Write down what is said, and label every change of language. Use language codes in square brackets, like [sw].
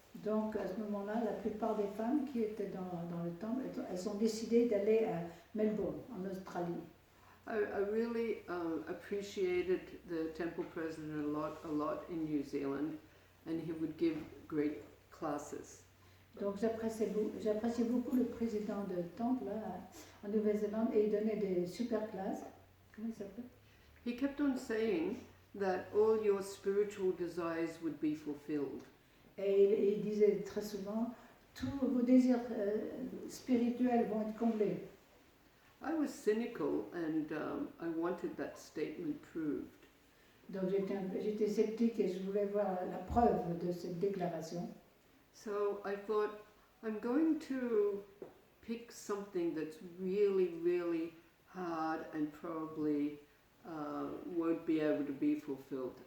[fr] Donc à ce moment-là, la plupart des femmes qui étaient dans le temple, elles ont décidé d'aller à Melbourne, en Australie. [en] I really appreciated the temple president a lot in New Zealand, and he would give great classes. [fr] Donc j'appréciais beaucoup le président de temple là, en Nouvelle-Zélande et il donnait des super classes. Comment il s'appelle? [en] He kept on saying that all your spiritual desires would be fulfilled. [fr] Et il disait très souvent, tous vos désirs spirituels vont être comblés. [en] I was cynical and I wanted that statement proved. [fr] Donc j'étais sceptique et je voulais voir la preuve de cette déclaration. [en] So I thought, I'm going to pick something that's really, really hard and probably won't be able to be fulfilled.